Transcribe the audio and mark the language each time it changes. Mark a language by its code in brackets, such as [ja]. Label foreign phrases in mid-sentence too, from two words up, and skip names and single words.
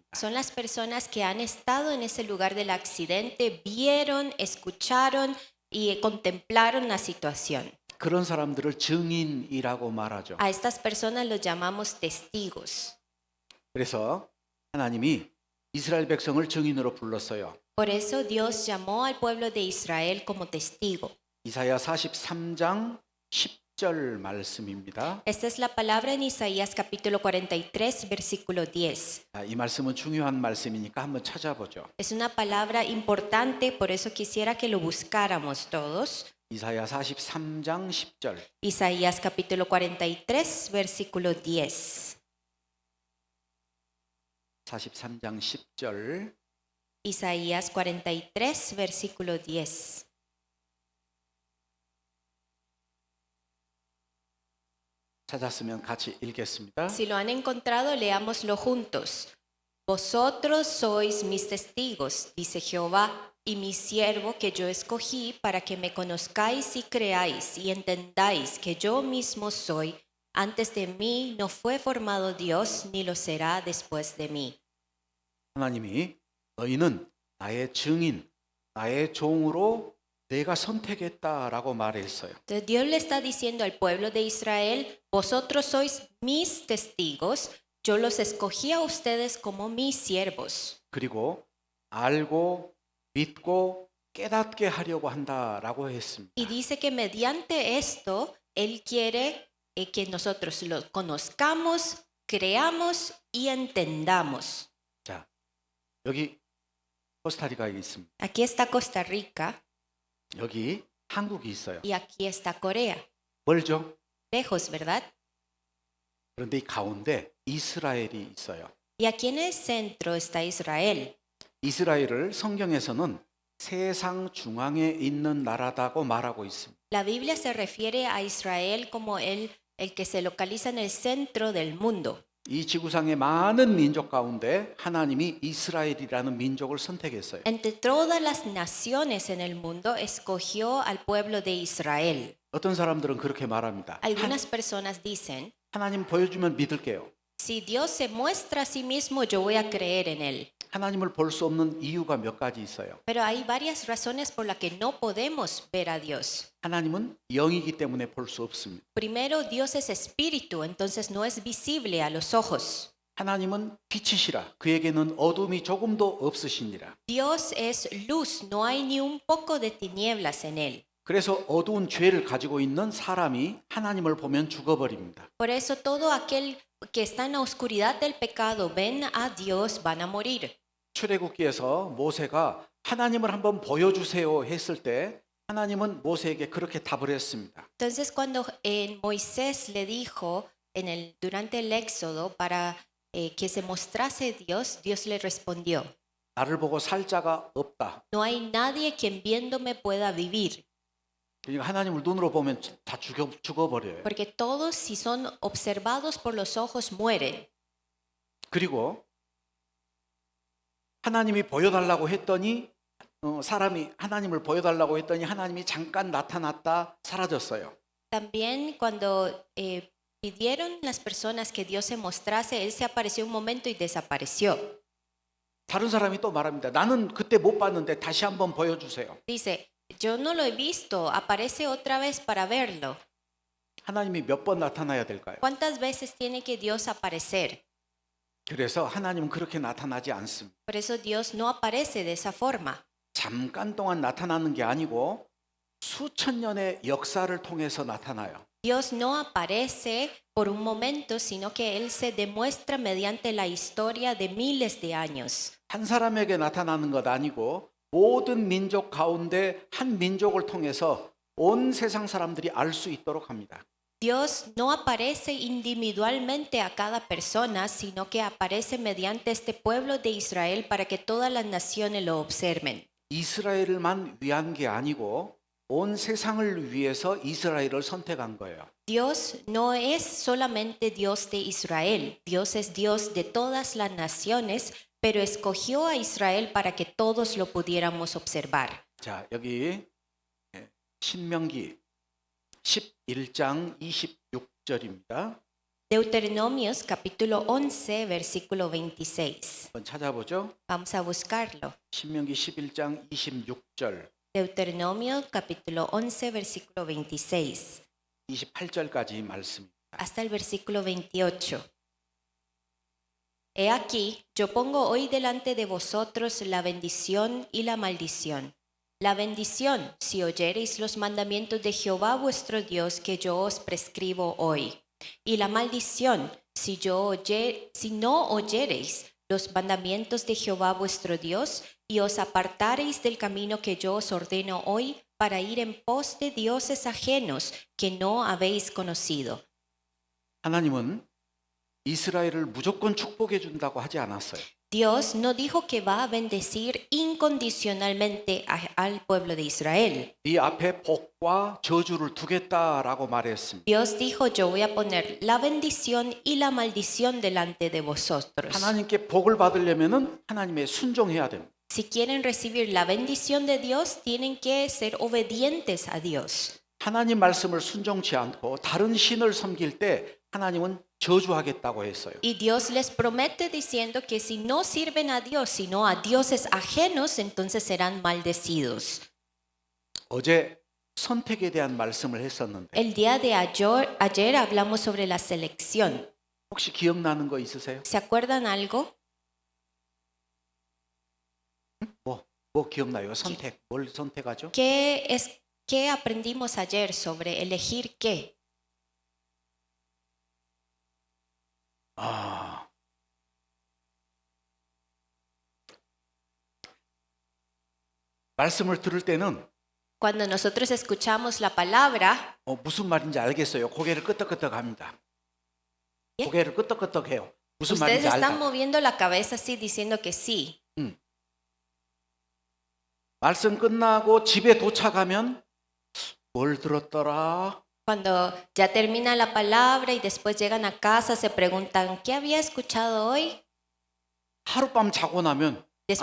[es] Son las personas que han estado en ese lugar del accidente, vieron, escucharon y contemplaron la situación. [ko] 그런 사람들을 증인이라고 말하죠. [es] A estas personas los llamamos testigos. [ko] 그래서 하나님이 이스라엘 백성을 증인으로 불렀어요. [es] Por eso Dios llamó al pueblo de Israel como testigo. [ko] 이사야 43장 10절 말씀입니다. [es] Esta es la palabra en Isaías capítulo 43, versículo 10. [ko] 이 말씀은 중요한 말씀이니까 한번 찾아보죠. [es] Es una palabra importante, por eso quisiera que lo buscáramos todos. [ko] 이사야 43장 10절. [es] Isaías capítulo 43, versículo 10. [ko] 43장 10절. [es] Isaías 43, versículo 10. [ko] 찾았으면 같이 읽겠습니다. [es] Si lo han encontrado, leámoslo juntos. Vosotros sois mis testigos, dice Jehová, y mi siervo que yo escogí para que me conozcáis y creáis y entendáis que yo mismo soy. Antes de mí no fue formado Dios, ni lo será después de mí. [ko] 하나님이 너희는 나의 증인, 나의 종으로 내가 선택했다라고 말했어요. [es] Entonces Dios le está diciendo al pueblo de Israel, vosotros sois mis testigos, yo los escogí a ustedes como mis siervos. [ko] 그리고 알고 믿고 깨닫게 하려고 한다라고 했습니다. [es] Y dice que mediante esto, Él quiere que nosotros lo conozcamos, creamos y entendamos. [ko] 자, 여기 코스타리카에 있습니다. [es] Aquí está Costa Rica [ko] 여기 한국이 있어요. [es] y aquí está Corea. [ko] 멀죠? [es] Lejos, ¿verdad? [ko] 그런데 이 가운데 이스라엘이 있어요. [es] Y aquí en el centro está Israel. [ko] 이스라엘을 성경에서는 세상 중앙에 있는 나라다고 말하고 있습니다. [es] La Biblia se refiere a Israel como el que se localiza en el centro del mundo. [ko] 이 지구상의 많은 민족 가운데 하나님이 이스라엘이라는 민족을 선택했어요. [es] Entre todas las naciones en el mundo, escogió al pueblo de Israel. [ko] 어떤 사람들은 그렇게 말합니다. [es] Algunas personas dicen, [ko] 하나님 보여주면 믿을게요. [es] si Dios se muestra a sí mismo, yo voy a creer en Él. [ko] 하나님을 볼 수 없는 이유가 몇 가지 있어요. [es] Pero hay varias razones por las que no podemos ver a Dios. [ko] 하나님은 영이기 때문에 볼 수 없습니다. [es] Primero, Dios es espíritu, entonces no es visible a los ojos. [ko] 하나님은 빛이시라 그에게는 어둠이 조금도 없으시니라. [es] Dios es luz, no hay ni un poco de tinieblas en Él. [ko] 그래서 어두운 죄를 가지고 있는 사람이 하나님을 보면 죽어버립니다. [es] Por eso todo aquel que está en la oscuridad del pecado ven a Dios van a morir. [ko] 출애굽기에서 모세가 하나님을 한번 보여주세요 했을 때 하나님은 모세에게 그렇게 답을 했습니다. [es] Entonces cuando Moisés le dijo durante el Éxodo para que se mostrase Dios, Dios le respondió, [ko] 나를 보고 살 자가 없다. [es] no hay nadie quien viéndome pueda vivir, [ko] 그러니까 하나님을 눈으로 보면 다 죽어버려요. [es] porque todos si son observados por los ojos mueren. [ko] 그리고 하나님이 보여달라고 했더니 사람이 하나님을 보여달라고 했더니 하나님이 잠깐 나타났다 사라졌어요. [es] También cuando pidieron las personas que Dios se mostrase, Él se apareció un momento y desapareció. [ko] 다른 사람이 또 말합니다. 나는 그때 못 봤는데 다시 한번 보여주세요. [es] Dice, yo no lo he visto, aparece otra vez para verlo. [ko] 하나님이 몇 번 나타나야 될까요? [es] ¿Cuántas veces tiene que Dios aparecer? [ko] 그래서 하나님은 그렇게 나타나지 않습니다. [es] Por eso Dios no aparece de esa forma. [ko] 잠깐 동안 나타나는 게 아니고 수천 년의 역사를 통해서 나타나요. [es] Dios no aparece por un momento, sino que Él se demuestra mediante la historia de miles de años. [ko] 한 사람에게 나타나는 것 아니고 모든 민족 가운데 한 민족을 통해서 온 세상 사람들이 알 수 있도록 합니다. [es] Dios no aparece individualmente a cada persona, sino que aparece mediante este pueblo de Israel para que todas las naciones lo observen. [ko] 이스라엘만 위한 게 아니고 온 세상을 위해서 이스라엘을 선택한 거예요. [es] Dios no es solamente Dios de Israel, Dios es Dios de todas las naciones, pero escogió a Israel para que todos lo pudiéramos observar. [ko] 자, 여기 신명기 11장 26절입니다. [es] Deuteronomios capítulo 11, versículo 26. [ko] 한번 찾아보죠. [es] Vamos a buscarlo. [ko] 신명기 11장 26절, [es] Deuteronomio capítulo 11, versículo 26, [ko] 28절까지 말씀입니다. [es] hasta el versículo 28. He aquí, yo pongo hoy delante de vosotros la bendición y la maldición. La bendición, si oyereis los mandamientos de Jehová vuestro Dios que yo os prescribo hoy. Y la maldición, si no oyereis los mandamientos de Jehová vuestro Dios y os apartareis del camino que yo os ordeno hoy para ir en pos de dioses ajenos que no habéis conocido. [ko] 하나님은 이스라엘을 무조건 축복해 준다고 하지 않았어요. [es] Dios no dijo que va a bendecir incondicionalmente al pueblo de Israel. [ko] 네 앞에 복과 저주를 두겠다라고 말했습니다. [es] Dios dijo, yo voy a poner la bendición y la maldición delante de vosotros. [ko] 하나님께 복을 받으려면은 하나님의 순종해야 됩니다. [es] Si quieren recibir la bendición de Dios, tienen que ser obedientes a Dios. [ko] 하나님 말씀을 순종치 않고 다른 신을 섬길 때 하나님은 저주하겠다고 했어요. [es] Y Dios les promete diciendo que si no sirven a Dios, sino a dioses ajenos, entonces serán maldecidos. [ko] 어제 선택에 대한 말씀을 했었는데 [es] El día de ayer hablamos sobre la selección. [ko] 혹시 기억나는 거 있으세요? [es] ¿Se acuerdan algo? [ko] 뭐 기억나요? 선택. 뭘 선택하죠? [es] ¿Qué aprendimos ayer sobre elegir qué? [ko] 말씀을 들을 때는 [es] Cuando nosotros escuchamos la palabra, [ko] 무슨 말인지 알겠어요. 고개를 끄덕끄덕합니다. 예? 고개를 끄덕끄덕해요. 무슨 [es] ustedes [ko] 말인지 [es] están [ko] 알다. [es] moviendo la cabeza así diciendo que sí. [ko] 말씀 끝나고 집에 도착하면 뭘 들었더라? [es] Cuando ya termina la palabra y después llegan a casa, se preguntan, ¿qué había escuchado hoy? [ko] 하룻밤 자고 나면 [es] Después